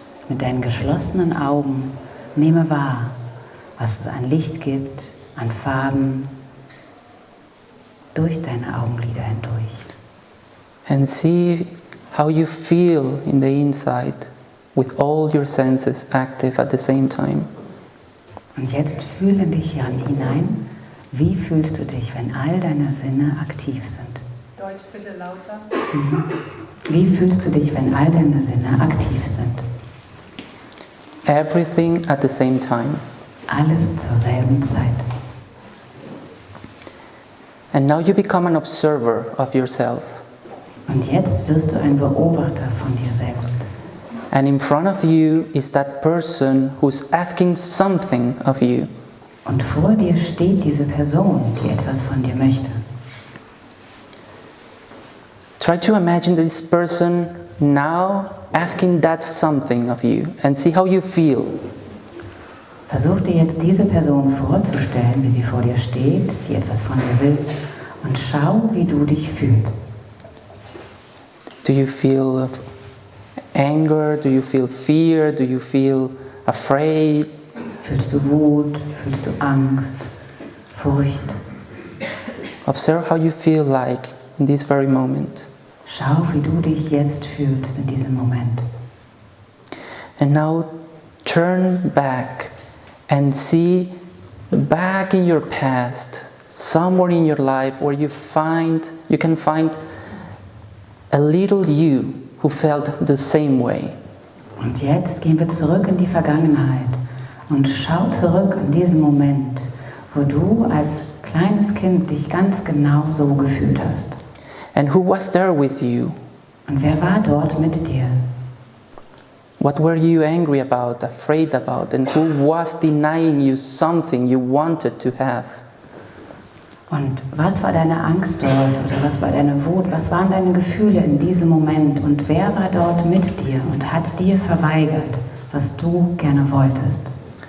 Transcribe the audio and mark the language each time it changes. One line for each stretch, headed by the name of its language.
German: Mit deinen geschlossenen Augen nehme wahr, was es an Licht gibt, an Farben, durch deine Augenlider hindurch.
English: And see how you feel in the inside with all your senses active at the same time.
German: Und jetzt fühle in dich hinein, wie fühlst du dich, wenn all deine Sinne aktiv sind? Deutsch bitte lauter. Wie fühlst du dich, wenn all deine Sinne aktiv sind?
English: Everything at the same time.
German: Alles zur selben Zeit.
English: And now you become an observer of yourself.
German: Und jetzt wirst du ein Beobachter von dir selbst.
English: And in front of you is that person who's asking something of you.
German: Und vor dir steht diese Person, die etwas von dir möchte.
English: Try to imagine this person now asking that something of you and see how you feel.
German: Versuch dir jetzt diese Person vorzustellen, wie sie vor dir steht, die etwas von dir will, und schau, wie du dich fühlst.
English: Do you feel anger? Do you feel fear? Do you feel afraid?
German: Fühlst du Wut? Fühlst du Angst? Furcht?
English: Observe how you feel like in this very moment.
German: Schau, wie du dich jetzt fühlst in diesem Moment.
English: And now turn back and see back in your past, somewhere in your life where you can find a little you who felt the same way.
German: Und jetzt gehen wir zurück in die Vergangenheit und schau zurück in diesen Moment, wo du als kleines Kind dich ganz genau so gefühlt hast.
English: And who was there with you?
German: Und wer war dort mit dir?
English: What were you angry about, afraid about, and who was denying you something you wanted to have?
German: Und was war deine Angst dort oder was war deine Wut? Was waren deine Gefühle in diesem Moment? Und wer war dort mit dir und hat dir verweigert, was du gerne wolltest?